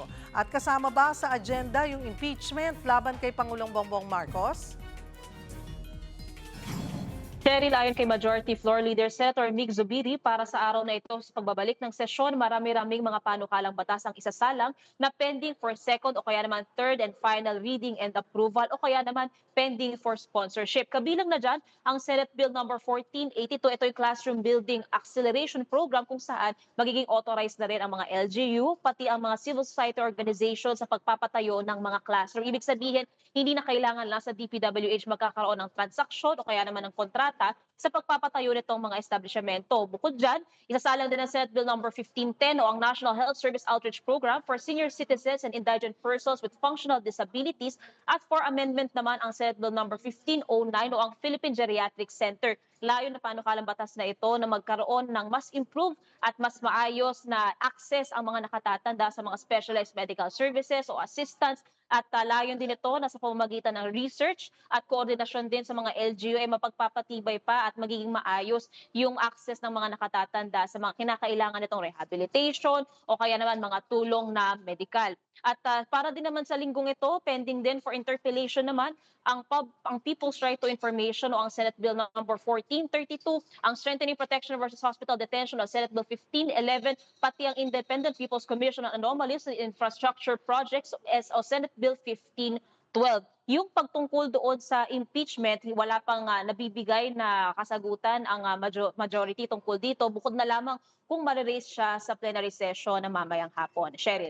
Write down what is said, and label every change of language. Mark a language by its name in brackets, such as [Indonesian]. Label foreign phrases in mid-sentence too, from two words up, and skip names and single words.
[Filipino] At kasama ba sa agenda yung impeachment laban kay Pangulong Bongbong Marcos? Cheryl, ayon kay Majority Floor Leader Senator Mig Zubiri, para sa araw na ito sa pagbabalik ng sesyon, marami-raming mga panukalang batas ang isasalang na [English] pending for second [Filipino] o kaya naman [English] third and final reading and approval [Filipino] o kaya naman [English] pending for sponsorship. [Filipino] Kabilang na dyan ang Senate Bill number 1482. Ito yung Classroom Building Acceleration Program kung saan magiging authorized na rin ang mga LGU, pati ang mga [English] civil society organizations [Filipino] sa pagpapatayo ng mga classroom. Ibig sabihin, hindi na kailangan lang sa DPWH magkakaroon ng transaksyon o kaya naman ng kontrata sa pagpapatayo nitong mga establishmento. Bukod dyan, isasalang din ang Senate Bill number 1510 o ang National Health Service Outreach Program for senior citizens and indigent persons with functional disabilities at [English] for amendment [Filipino] naman ang Senate Bill number 1509 o ang Philippine Geriatric Center. Layo na panukalang batas na ito na magkaroon ng mas improved at mas maayos na access ang mga nakatatanda sa mga [English] specialized medical services [Filipino] o assistance. At layon din ito na sa pamamagitan ng research at koordinasyon din sa mga LGU ay mapagpapatibay pa at magiging maayos yung access ng mga nakatatanda sa mga kinakailangan nitong rehabilitation o kaya naman mga tulong na medical. At para din naman sa linggong ito, pending din [English] for interpellation [Filipino] naman ang People's Right to Information o ang Senate Bill number 1432, ang Strengthening Protection versus Hospital Detention o Senate Bill 1511, pati ang Independent People's Commission on Anomalies and Infrastructure Projects o Senate Bill 1512. Yung pagtungkol doon sa impeachment, wala pang nabibigay na kasagutan ang majority tungkol dito, bukod na lamang kung ma-raise siya sa [English] plenary session [Filipino] na mamayang hapon. Cheryl.